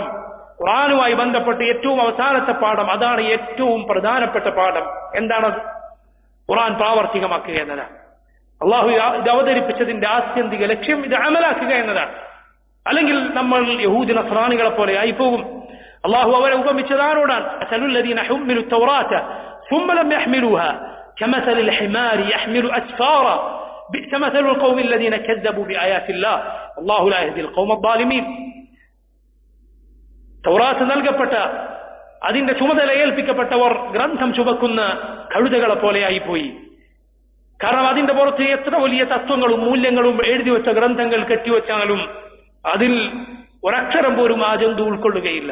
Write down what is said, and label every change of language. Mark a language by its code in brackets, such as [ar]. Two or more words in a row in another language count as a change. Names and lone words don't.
[ml] ഖുർആനുമായി ബന്ധപ്പെട്ട് ഏറ്റവും അവസാനത്തെ പാഠം, അതാണ് ഏറ്റവും പ്രധാനപ്പെട്ട പാഠം. എന്താണത്? ഖുർആൻ പ്രാവർത്തികമാക്കുക എന്നതാണ്. അള്ളാഹു ഇത് അവതരിപ്പിച്ചതിന്റെ ആത്യന്തിക ലക്ഷ്യം ഇത് അമലാക്കുക എന്നതാണ്. അല്ലെങ്കിൽ നമ്മൾ യഹൂദി നസ്രാനികളെ പോലെ ആയിപ്പോകും. അള്ളാഹു അവരെ ഉപമിച്ചതാരോടാണ്? [ar] مثل الذين حملوا التوراة ثم لم يحملوها كمثل الحمار يحمل أسفارا بئس مثل القوم الذين كذبوا بآيات الله والله لا يهدي القوم الظالمين. [ml] തൗറാത്ത് നൽകപ്പെട്ട, അതിന്റെ ചുമതല ഏൽപ്പിക്കപ്പെട്ടവർ ഗ്രന്ഥം ചുമക്കുന്ന കഴുതകളെ പോലെയായി പോയി. കാരണം അതിന്റെ പുറത്ത് എത്ര വലിയ തത്വങ്ങളും മൂല്യങ്ങളും എഴുതി വെച്ച ഗ്രന്ഥങ്ങൾ കെട്ടിവെച്ചാലും അതിൽ ഒരക്ഷരം പോലും ആ ജന്തു ഉൾക്കൊള്ളുകയില്ല.